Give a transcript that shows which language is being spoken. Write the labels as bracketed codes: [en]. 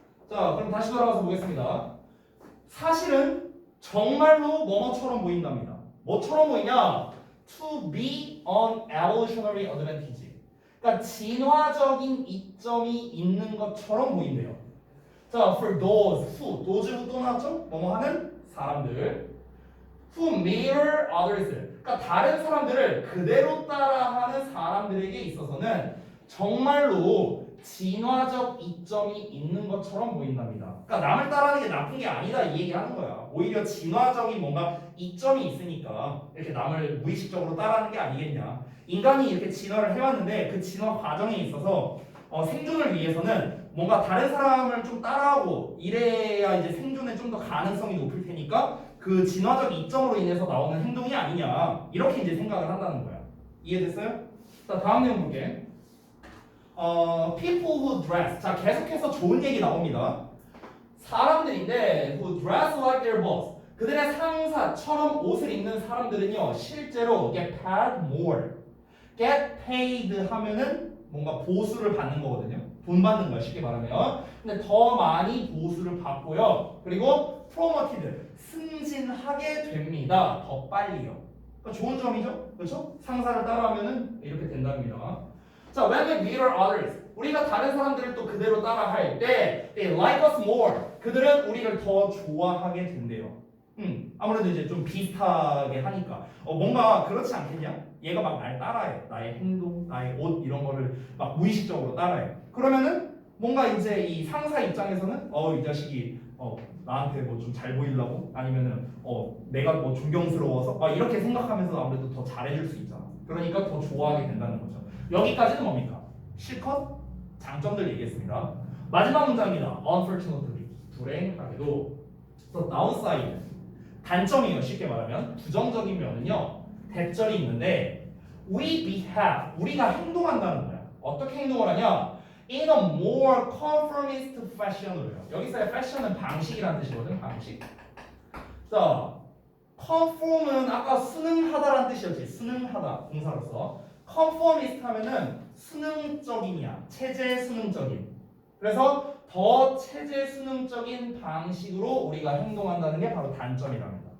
[ko] 자, 그럼 다시 돌아가서 보겠습니다. 사실은 정말로 뭐뭐처럼 보인답니다. 뭐처럼 보이냐? [en] To be an evolutionary advantage. [ko] 그러니까 진화적인 이점이 있는 것처럼 보인대요. [en] 자, for those who, those [ko] 또 나왔죠? 뭐뭐 하는 사람들. [en] who mirror others. [ko] 그러니까 다른 사람들을 그대로 따라하는 사람들에게 있어서는 정말로 진화적 이점이 있는 것처럼 보인답니다. 그러니까 남을 따라하는 게 나쁜 게 아니다 이 얘기하는 거야. 오히려 진화적인 뭔가 이점이 있으니까 이렇게 남을 무의식적으로 따라하는 게 아니겠냐. 인간이 이렇게 진화를 해왔는데 그 진화 과정에 있어서 생존을 위해서는 뭔가 다른 사람을 좀 따라하고 이래야 이제 생존에 좀 더 가능성이 높을 테니까 그 진화적 이점으로 인해서 나오는 행동이 아니냐 이렇게 이제 생각을 한다는 거야. 이해됐어요? 자, 다음 내용 볼게. [en] People who dress. [ko] 자, 계속해서 좋은 얘기 나옵니다. 사람들인데 [en] who dress like their boss. [ko] 그들의 상사처럼 옷을 입는 사람들은요, 실제로 [en] get paid more. [ko] get paid 하면은 뭔가 보수를 받는 거거든요. 돈 받는 거야, 쉽게 말하면. 근데 더 많이 보수를 받고요. 그리고 promoted, 승진하게 됩니다. 더 빨리요. 그러니까 좋은 점이죠? 그렇죠? 상사를 따라하면은 이렇게 된답니다. 자, [en] when we mirror others, [ko] 우리가 다른 사람들을 또 그대로 따라할 때 [en] they like us more, [ko] 그들은 우리를 더 좋아하게 된대요. 아무래도 이제 좀 비슷하게 하니까 뭔가 그렇지 않겠냐? 얘가 막 날 따라해. 나의 행동, 나의 옷 이런 거를 막 무의식적으로 따라해. 그러면은 뭔가 이제 이 상사 입장에서는 이 자식이 나한테 뭐 좀 잘 보이려고 아니면은 내가 뭐 존경스러워서 막 이렇게 생각하면서 아무래도 더 잘해줄 수 있잖아. 그러니까 더 좋아하게 된다는 거죠. 여기까지는 뭡니까? 실컷 장점들 얘기했습니다. 마지막 문장입니다. [en] Unfortunately, [ko] 불행하게도 [en] the downside, [ko] 단점이에요. 쉽게 말하면 부정적인 면은요, 대절이 있는데 [en] we behave, [ko] 우리가 행동한다는 거야. 어떻게 행동을 하냐? [en] In a more conformist fashion으로요. [ko] 여기서의 fashion은 방식이라는 뜻이거든. 방식. 자, conform은 아까 순응하다라는 뜻이었지. 순응하다 동사로서. conformist 하면은 순응적인이야. 체제 순응적인. 그래서 더 체제 순응적인 방식으로 우리가 행동한다는 게 바로 단점이랍니다.